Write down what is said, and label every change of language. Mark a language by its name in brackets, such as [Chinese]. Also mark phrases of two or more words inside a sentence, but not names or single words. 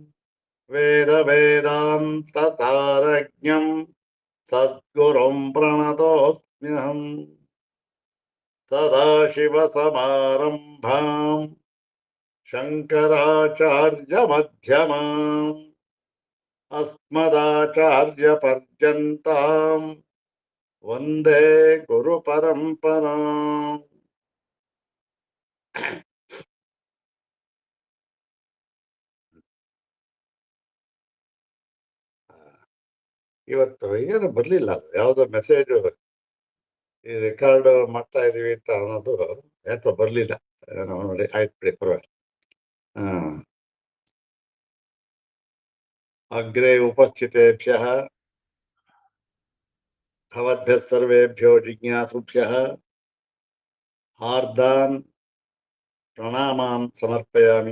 [Sanskrit] वेदवेदान्ततारज्ञं सद्गुरुं प्रणतोऽस्म्यहम् सदाशिवसमारम्भाम् शङ्कराचार्यमध्यमाम् अस्मदाचार्यपर्यन्ताम् वन्दे गुरुपरम्पराम्। [Kannada] ಇವತ್ತು ಏನು ಬರ್ಲಿಲ್ಲ, ಯಾವುದೋ ಮೆಸೇಜ್ ಈ ರೆಕಾರ್ಡ್ ಮಾಡ್ತಾ ಇದೀವಿ ಅಂತ ಅನ್ನೋದು ಯಾಕೋ ಬರ್ಲಿಲ್ಲ. ನೋಡಿ, ಆಯ್ತು ಬಿಡಿ, ಪರವಾಗಿಲ್ಲ. [Sanskrit] ಅಗ್ರೆ ಉಪಸ್ಥಿತೇಭ್ಯಃ ಭವದ್ಭ್ಯः सर्वेभ्यो जिज्ञासुभ्यः हार्दान् प्रणामान् समर्पयामि।